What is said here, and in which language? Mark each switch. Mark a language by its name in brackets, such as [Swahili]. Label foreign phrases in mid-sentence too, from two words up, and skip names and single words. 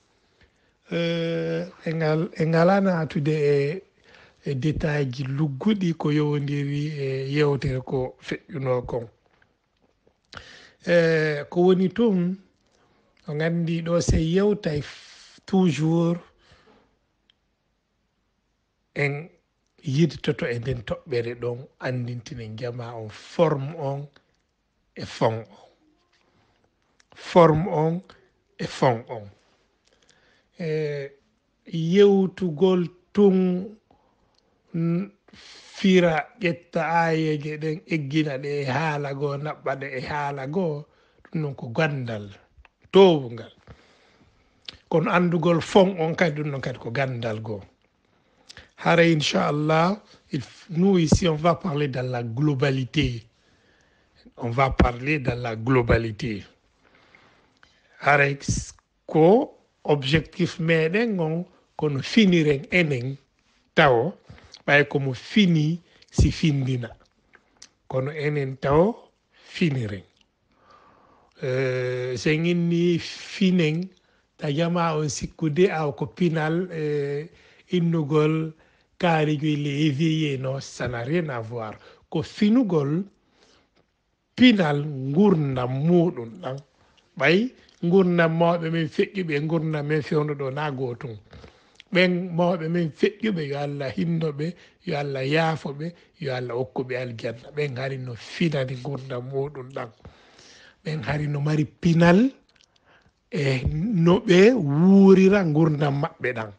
[Fula] e ngala natude e détail ji lugguɗi ko yowodiri e yewtere ko feƴƴuno kon ko woni toon o gandi ɗo se yewtay toujours en yidtoto e nden toɓɓere ɗon andintinen jama on forme on e fond on forme on e fond on yewtugol tun fira ƴetta ayeje ɗen eggina ɗe e haala goo naɓɓa ɗe e haala goo ɗum noon ko gandal towungal kono andugol fond on kadi ɗum noon kadi ko gandal goo hara inchallah [French] nous ici on va parler dans la globalité on va parler dans la globalité [Fula] haray ko objectif meɗen on kono finiren enen taw ɓay komo fini si findina kono enen taw finiren sen inni finen tajama on sikkude aw ko pinal innugol kaarijoy [French] le éveillé [Fula] no [French] ça n'a rien à voir [Fula] ko finugol pinal gurdam muɗum ɗan ɓay gurdam mawɓe men feƴƴuɓe gurdam men fewnuɗo na gotum ɓen mawɓe men feƴƴuɓe yo Allah hinnoɓe yo Allah yaafoɓe yo Allah hokkuɓe aljanna ɓen hari no finani gurdam muɗum ɗan ɓen hari no mari pinal e no ɓe wuurira gurdam maɓɓe ɗan.